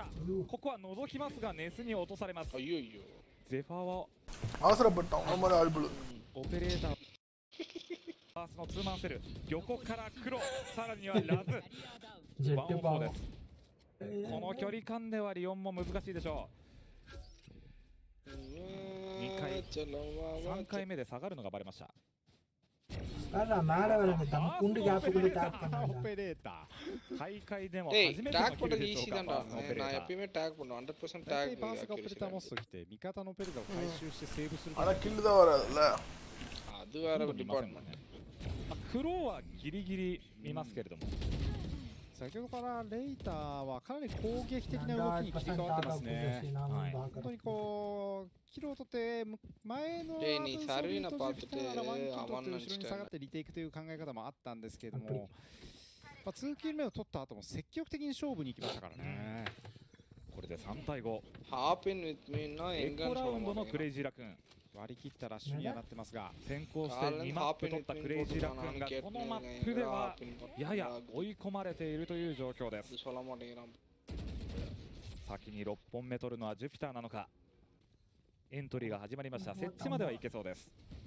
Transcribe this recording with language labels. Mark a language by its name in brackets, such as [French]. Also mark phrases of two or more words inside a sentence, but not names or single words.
[Japanese] ここは覗きますがネスに落とされます。ゼファーはオペレーターバースのツーマンセル、横から黒、さらにはラズワンオンフォーです。この距離感ではリオンも難しいでしょう。2回3回目で下がるのがバレました。 [Tamil] பாரா மேல வந்து தம் குண்டு கேப்புக்குள்ள டாக் பண்ணாங்க. [Japanese] オペレーター大会でも [Tamil] ஏய் [Japanese] 初めて [Tamil] டாக் [Japanese] のキル [Tamil] பண்றது [Japanese] でしょ [Tamil] ஈஸி [Japanese] うか [Tamil] தான்டா [Japanese] バースのオペレ [Tamil] நான் [Japanese] ーター [Tamil] எப்பயுமே டாக் பண்ணுவேன் 100% [Japanese] 大 [Tamil] டாக் [Japanese] 体バースがオペレーター持つ時って味方のオペレーターを回収してセーブする [Tamil] ஆனா கில் தான் வராதுல்ல அது வேற டிபார்ட்மெண்ட் [Japanese] クローはギリギリ見ますけれども、先ほどからレイターはかなり攻撃的な動きに切り替わってますね。はい、本当にこうキルを取って前のレイにサルイナパートでワンキル取って後ろに下がってリテイクという考え方もあったんですけれども、2キル目を取った後も積極的に勝負に行きましたからね。これで3対5。ハーピン [English] with me [Japanese] なエコラウンドのクレイジーラクーン。割り切ったラッシュにはなってますが、先行して2マップ取ったクレイジーラクーンがこのマップではやや追い込まれているという状況です。先に6本目取るのはジュピターなのか。エントリーが始まりました。設置まではいけそうです。